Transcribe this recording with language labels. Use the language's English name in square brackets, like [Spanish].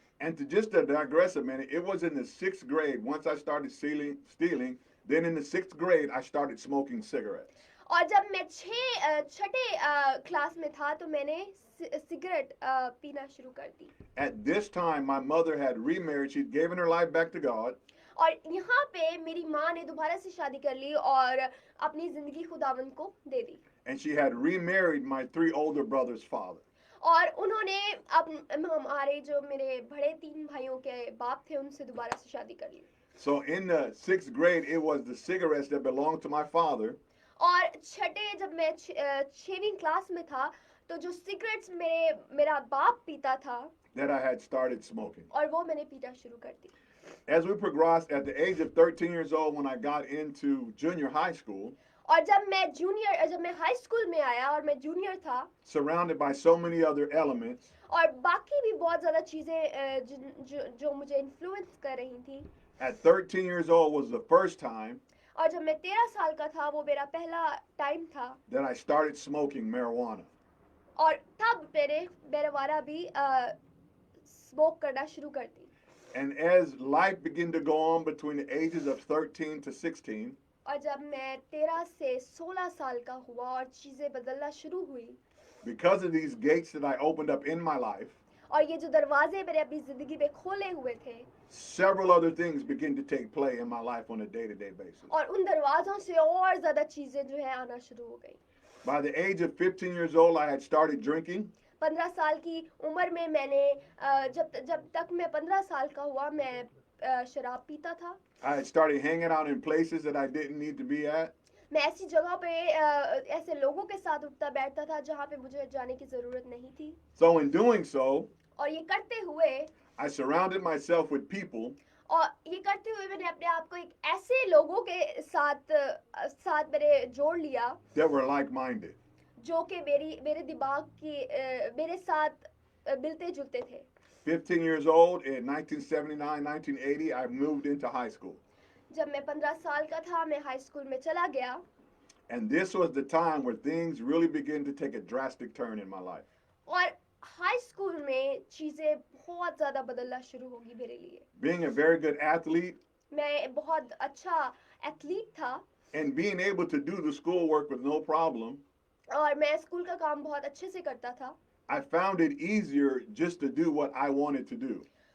[English] And to digress a minute, it was in the 6th grade, once I started stealing, then in the 6th grade, I started smoking cigarettes. [Hindi] और जब मैं छठे class में था तो मैंने cigarette पीना शुरू कर दी। [English] At this time, my mother had remarried. She'd given her life back to God. [Hindi] और यहाँ पे मेरी माँ ने दोबारा से शादी कर ली और अपनी जिंदगी खुदावंद को दे दी। [English] And she had remarried my 3 older brothers' father. [Hindi] और उन्होंने हमारे जो मेरे बड़े 3 भाइयों के बाप थे उनसे दोबारा से शादी कर ली। [English] So in the 6th grade, it was the cigarettes that belonged to my father. [Hindi] और छठे जब मैं 6वीं क्लास में था तो जो सिगरेट्स मेरा बाप पीता था [English] That I had started smoking. [Hindi] और वो मैंने पीना शुरू कर दी। [English] As we progressed, at the age of 13 years old, when I got into junior high school, [Hindi] और जब मैं हाई स्कूल में आया और मैं जूनियर था, [English] surrounded by so many other elements, [Hindi] और बाकी भी बहुत ज़्यादा चीज़ें जो मुझे इन्फ्लुएंस कर रही थी। [English] at 13 years old was the first time [Hindi] और जब मैं 13 साल का था वो मेरा पहला टाइम था [English] that I started smoking marijuana. [Hindi] और तब मैंने marijuana भी स्मोक करना शुरू कर दी। [English] And as life began to go on between the ages of 13 to 16, [Hindi] और जब मैं 13 से 16 साल का हुआ और चीज़ें बदलना शुरू हुई, [English] because of these gates that I opened up in my life, [Hindi] और ये जो दरवाजे मैंने अपनी जिंदगी में खोले हुए थे, [English] several other things began to take place in my life on a day-to-day basis. [Hindi] और उन दरवाजों से और ज़्यादा चीज़ें जो है आना शुरू हो गई। [English] By the age of 15 years old, I had started drinking. [Hindi] 15 साल की उम्र में मैंने जब तक मैं 15 साल का हुआ मैं शराब पीता था। [English] I had started hanging out in places that I didn't need to be at. [Hindi] मैं ऐसी जगह पे ऐसे लोगों के साथ उठता बैठता था जहाँ पे मुझे जाने की जरूरत नहीं थी। [English] So in doing so, [Hindi] और ये करते हुए [English] I surrounded myself with people [Hindi] और ये करते हुए मैंने अपने आप को एक ऐसे लोगों के साथ मैंने जोड़ लिया [English] that were like-minded. [Hindi] जो कि मेरे दिमाग की मेरे साथ मिलते जुलते थे। [English] 15 years old, in 1979, 1980, I moved into high school. [Hindi] जब मैं 15 साल का था मैं हाई स्कूल में चला गया [English] And this was the time where things really began to take a drastic turn in my life. [Hindi] और हाई स्कूल में चीजें बहुत ज्यादा बदलना शुरू होगी मेरे लिए। [English] Being a very good athlete [Hindi] मैं बहुत अच्छा एथलीट था [English] and being able to do the schoolwork with no problem, [Hindi] और मैं स्कूल का काम बहुत अच्छे से करता था। [English] I found it easier just to do what I wanted to do.